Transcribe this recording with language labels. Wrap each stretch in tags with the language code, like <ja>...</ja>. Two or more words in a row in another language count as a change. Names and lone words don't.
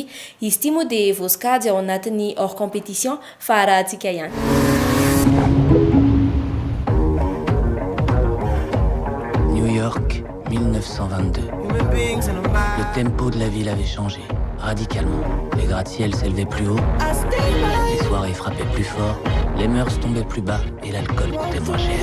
<mg>Izy ity moa dia voasokajy ao anatin'ny</mg> <fr>hors compétition</fr> <mg>fa rahantsika ihany.</mg> <fr>New York, 1922. Le tempo de la ville avait changé, radicalement. Les gratte-ciels s'élevaient plus haut, les soirées frappaient plus fort, les mœurs tombaient plus bas et l'alcool coûtait moins cher.</fr>